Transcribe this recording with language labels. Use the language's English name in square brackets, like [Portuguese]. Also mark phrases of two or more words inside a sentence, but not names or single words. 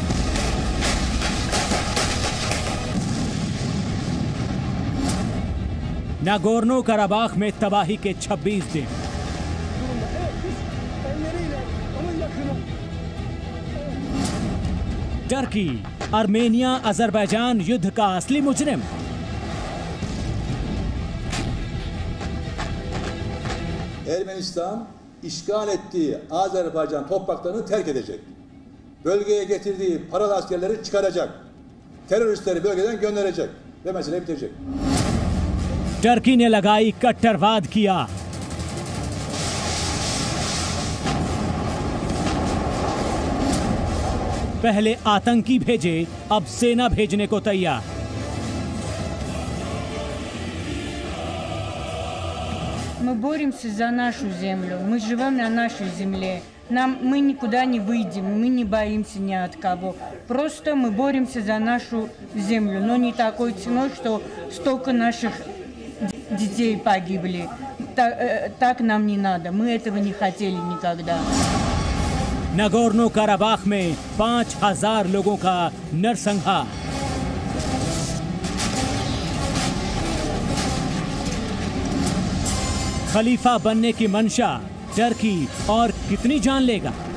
[Hindi] नागोर्नो कराबाख में तबाही के 26 दिन। टर्की आर्मेनिया अजरबैजान युद्ध का असली मुजरिम। [Turkish] Ermenistan işgal ettiği Azerbaycan topraklarını terk edecek. Bölgeye getirdiği paralı askerleri çıkaracak. Teröristleri bölgeden gönderecek ve mesele bitecek. [Hindi] टर्की ने लगाई कट्टरवाद की आग। पहले आतंकी भेजे, अब सेना भेजने को तैयार। [Russian] Мы боремся за нашу землю, мы живем на нашей земле. Мы никуда не выйдем, мы не боимся ни от кого. Просто мы боремся за нашу землю, но не такой ценой, что столько наших детей погибли. Так нам не надо, мы этого не хотели никогда. [Hindi] नागोर्नो काराबाख में 5000 लोगों का नरसंहार। खलीफा बनने की मंशा, टर्की और कितनी जान लेगा?